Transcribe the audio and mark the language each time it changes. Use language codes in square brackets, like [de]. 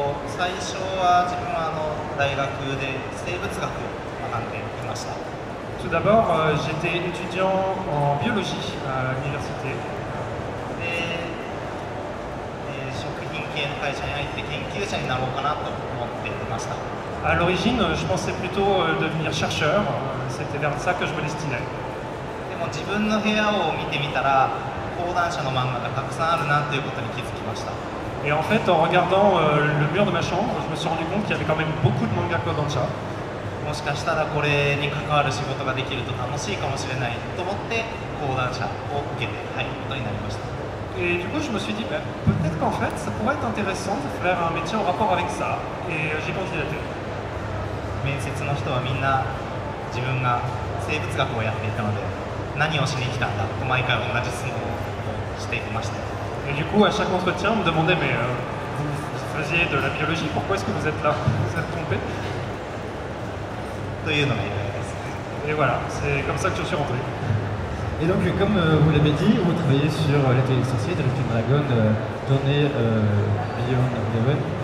[ja] 最初は自分は大学で生物学を学んでいました。 [fr] Tout d'abord, j'étais étudiant en biologie à l'université. [ja] で、食品系の会社に入って研究者になろうかなと思っていました。 [fr] À l'origine, je pensais plutôt devenir chercheur. C'était vers ça que je me destinais. [ja] でも自分の部屋を見てみたら、講談社の漫画がたくさんあるなということに気づきました。 [fr] Et en fait, en regardant le mur de ma chambre, je me suis rendu compte qu'il y avait quand même beaucoup de mangas Kodansha. [ja] もしかしたらこれに関わる仕事ができると楽しいかもしれないと思って講談社を受けて入ることになりました。 [fr] Et du coup, je me suis dit, bah, peut-être qu'en fait, ça pourrait être intéressant de faire un métier en rapport avec ça. Et j'ai candidaté. [ja] 面接の人はみんな自分が生物学をやっていたので何をしに来たんだと毎回同じ質問をしていました。 [fr] Et du coup, à chaque entretien, on me demandait, mais vous faisiez de la biologie, pourquoi est-ce que vous êtes là? Vous êtes trompé? [ja] というのが由来です。 [fr] Et voilà, c'est comme ça que je suis rentré. Et donc, comme vous l'avez dit, vous travaillez sur l'atelier sorcier de Red Dragon, tourné Beyond Eleven.